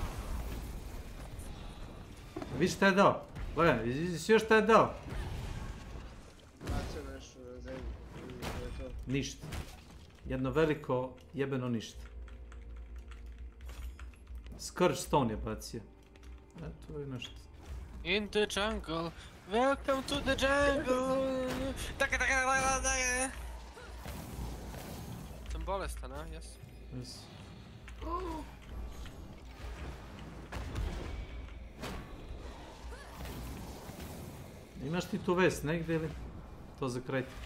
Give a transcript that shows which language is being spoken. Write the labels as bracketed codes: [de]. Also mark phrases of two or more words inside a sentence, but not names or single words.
[bs] Vi šta je dao? Gledaj, sve šta je dao? Bacio nešto na zemlju. To je to. Ništa. Jedno veliko jebeno ništa. Scourge Stone je bacio. To je nešto. [en] In the jungle, welcome to the jungle. Taka. [bs] Sam bolestan, a? Jes. [en] Yes. [bs] Imaš ti tu vest negdje ili? To za kraj.